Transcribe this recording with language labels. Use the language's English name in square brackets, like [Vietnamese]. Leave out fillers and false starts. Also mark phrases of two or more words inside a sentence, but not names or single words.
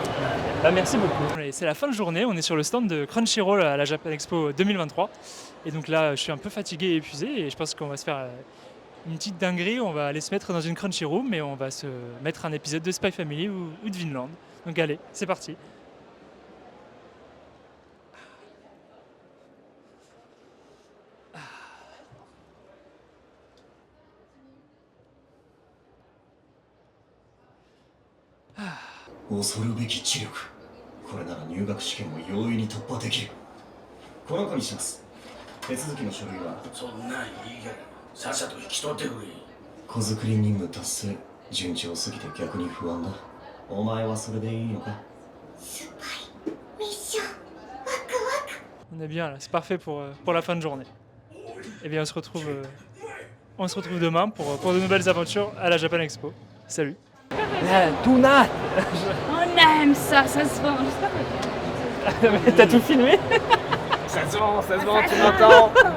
[French] Merci beaucoup. C'est la fin de journée, on est sur le stand de Crunchyroll à la Japan Expo 2023. Et donc là, je suis un peu fatigué et épuisé et je pense qu'on va se faire une petite dinguerie. On va aller se mettre dans une Crunchy Room et on va se mettre un épisode de Spy Family ou de Vinland. Donc allez, c'est parti. Ah. [Japanese] 恐るべき知力。これなら入学試験も容易に突破できる。この子にします。手続きの書類は。そんなんいいからさっさと引き取ってくれ。子作り任務達成。順調すぎて逆に不安だ。お前はそれでいいのか？スパイミッションワクワク。 [French] On est bien là, c'est parfait pour la fin de journée. Et bien on se retrouve On se retrouve demain pour de nouvelles aventures à la Japan Expo. Salut. Tuna. On aime ça, ça se vend. T'as tout filmé? Ça se vend, tu m'entends.